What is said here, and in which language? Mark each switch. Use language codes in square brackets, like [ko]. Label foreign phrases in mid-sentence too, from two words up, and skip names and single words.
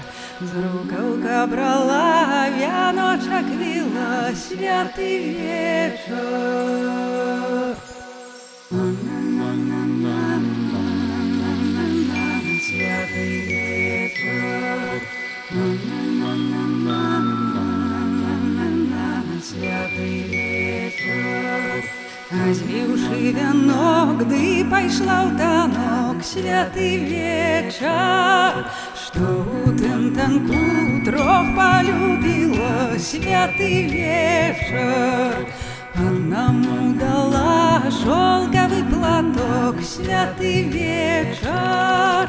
[be] З рукавка брала, вяночок вила, святый вечер. Святый вечер, святый вечер. Збіўшы вянок, ды пайшла ў танок, святый вечер. Что у танку трох полюбила, святый вечер. [ru] Одному дала шелковый платок, [be] святый вечер.